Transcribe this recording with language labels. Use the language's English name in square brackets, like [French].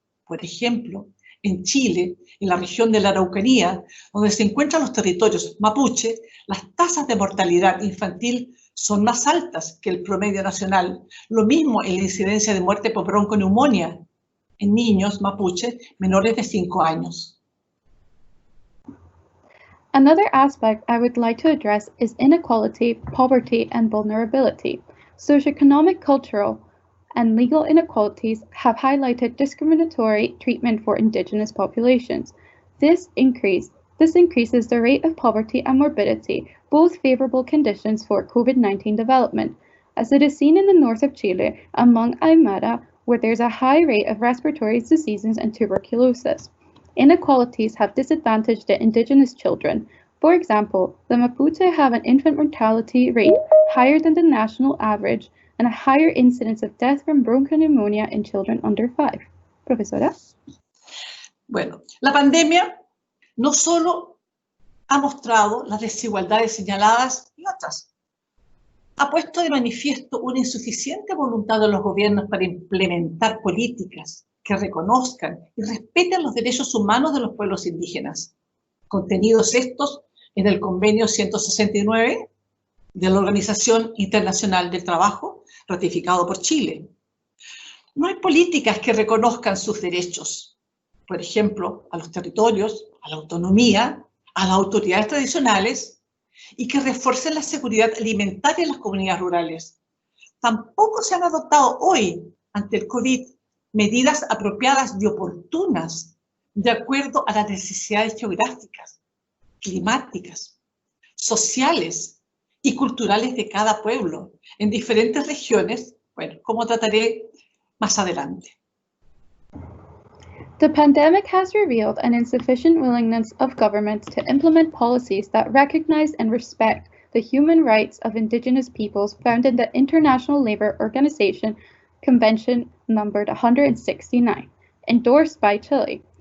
[Spanish] Por ejemplo, en Chile, en la región de la Araucanía, donde se encuentran los territorios mapuche, las tasas de mortalidad infantil son más altas que el promedio nacional. Lo mismo en la incidencia de muerte por bronconeumonía en niños mapuche menores de 5 años. [English] Another aspect I would like to address is inequality, poverty, and vulnerability. Socioeconomic, cultural, and legal inequalities have highlighted discriminatory treatment for Indigenous populations. This increases the rate of poverty and morbidity, both favorable conditions for COVID-19 development, as it is seen in the north of Chile among Aymara, where there's a high rate of respiratory diseases and tuberculosis. Inequalities have disadvantaged the Indigenous children. For example, the Mapuche have an infant mortality rate higher than the national average and a higher incidence of death from bronchopneumonia in children under 5. [Spanish] Profesora. Bueno, la pandemia no solo ha mostrado las desigualdades señaladas y otras, ha puesto de manifiesto una insuficiente voluntad de los gobiernos para implementar políticas que reconozcan y respeten los derechos humanos de los pueblos indígenas, contenidos estos en el Convenio 169 de la Organización Internacional del Trabajo, ratificado por Chile. No hay políticas que reconozcan sus derechos, por ejemplo, a los territorios, a la autonomía, a las autoridades tradicionales, y que refuercen la seguridad alimentaria en las comunidades rurales. Tampoco se han adoptado hoy, ante el COVID, medidas apropiadas y oportunas, de acuerdo a las necesidades geográficas, climáticas, sociales y culturales de cada pueblo, en diferentes regiones, bueno, como trataré más adelante. [English] The pandemic has revealed an insufficient willingness of governments to implement policies that recognize and respect the human rights of Indigenous peoples found in the International Labour Organization Convention numbered 169, endorsed by Chile.